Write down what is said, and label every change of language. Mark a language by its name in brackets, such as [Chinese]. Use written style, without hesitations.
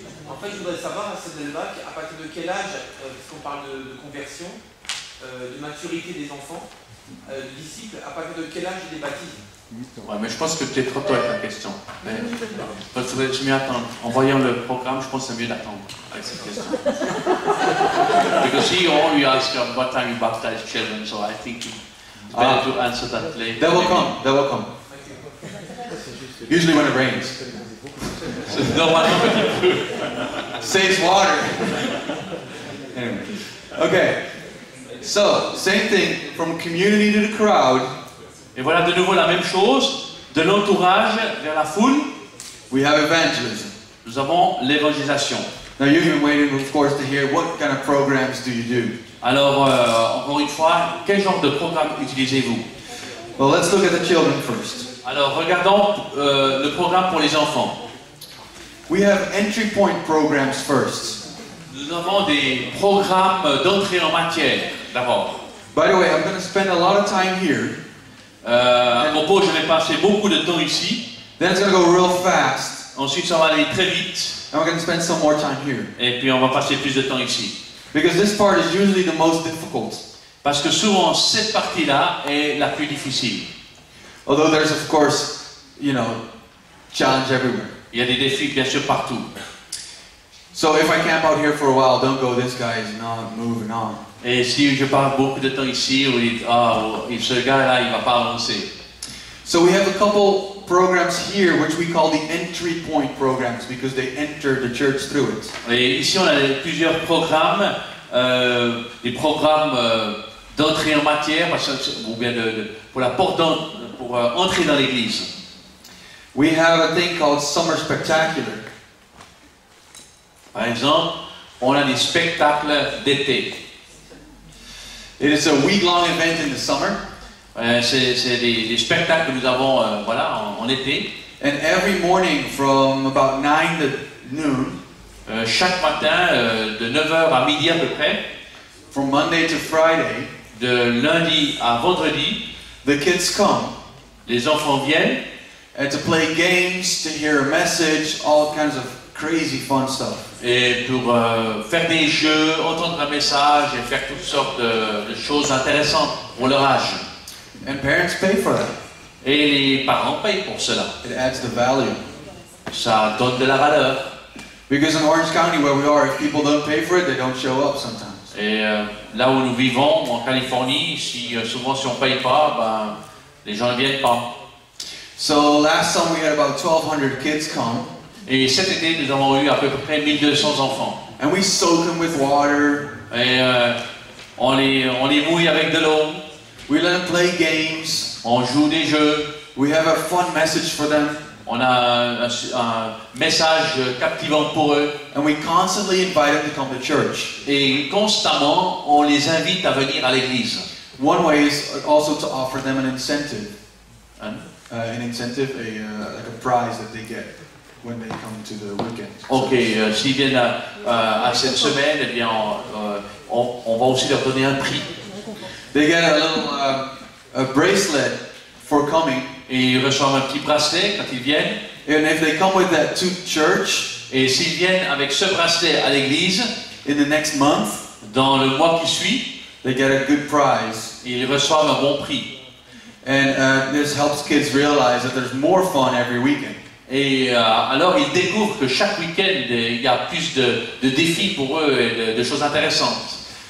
[French] En fait, je voudrais savoir à ce débat à partir de quel âge, puisqu'on parle de conversion, de maturité des enfants, de disciples, à partir de quel âge ils les baptisent? Ouais, mais je pense que tu es trop tôt avec la question. Mais, je m'y attends. En voyant le programme, je pense que c'est mieux d'attendre avec cette question. [English] Because he already asked what time you baptize children, so I think it's better to answer that later. That will come. That will come. Usually when it rains. [French] C'est normalement petit peu. [English] Saves water. Anyway. Okay. So, same thing. From community to the crowd. [French] Et voilà de nouveau la même chose, de l'entourage vers la foule. [English] We have evangelism. [French] Nous avons l'évangélisation. [English] Now you've been waiting, of course, to hear what kind of programs do you do. [French] Alors, encore une fois, quel genre de programme utilisez-vous? [English] Well, let's look at the children first. [French] Alors, regardons le programme pour les enfants. [English] We have entry point programs first. [French] Nous avons des programmes d'entrée en matière, d'abord. [English] By the way, I'm going to spend a lot of time here. [French] À propos, je vais passer beaucoup de temps ici. [English] Then it's going to go real fast. [French] Ensuite, ça va aller très vite. [English] And we're going to spend some more time here. [French] Et puis, on va passer plus de temps ici. [English] Because this part is usually the most difficult. [French] Parce que souvent, cette partie-là est la plus difficile. [English] Although there's, of course, challenge everywhere. [French] Il y a des défis, bien sûr, partout. [English] So if I camp out here for a while, don't go, this guy is not moving on. [French] Et si je parle beaucoup de temps ici, vous dites, ce gars-là, il ne va pas avancer. [English] So we have a couple programs here which we call the entry point programs because they enter the church through it. [French] Et ici, on a plusieurs programmes, des programmes d'entrée en matière, ou bien pour la porte pour entrer dans l'église. [English] We have a thing called Summer Spectacular. [French] Par exemple, on a des spectacles d'été. [English] It is a week-long event in the summer. [French] C'est des spectacles que nous avons en été. [English] And every morning from about 9 to noon, [French] chaque matin, de 9h à midi à peu près, [English] from Monday to Friday, [French] de lundi à vendredi, [English] the kids come. [French] Les enfants viennent. [English] And to play games, to hear a message, all kinds of crazy fun stuff. [French] Et pour faire des jeux, entendre un message et faire toutes sortes de choses intéressantes pour leur âge. [English] And parents pay for that. [French] Et les parents payent pour cela. [English] It adds the value. [French] Ça donne de la valeur. [English] Because in Orange County where we are, if people don't pay for it, they don't show up sometimes. [French] Et là où nous vivons, en Californie, souvent si on ne paye pas, les gens ne viennent pas. [English] So last summer we had about 1,200 kids come. [French] Et cet été, nous avons eu à peu près 1200 enfants. [English] And we soak them with water. [French] Et on les mouille avec de l'eau. [English] We let them play games. [French] On joue des jeux. [English] We have a fun message for them. [French] On a un message captivant pour eux. [English] And we constantly invite them to come to church. [French] Et constamment, on les invite à venir à l'église. [English] One way is also to offer them an incentive. An incentive, like a prize that they get when they come to the weekend. [French] Ok, s'ils viennent à cette semaine, eh bien, on va aussi leur donner un prix. [English] They get a little a bracelet for coming. [French] Et ils reçoivent un petit bracelet quand ils viennent. [English] And if they come with that to church, [French] et s'ils viennent avec ce bracelet à l'église, [English] in the next month, [French] dans le mois qui suit, [English] they get a good prize. [French] Ils reçoivent un bon prix. [English] And this helps kids realize that there's more fun every weekend. [French] Et alors ils découvrent que chaque week-end il y a plus de défis pour eux et de choses intéressantes.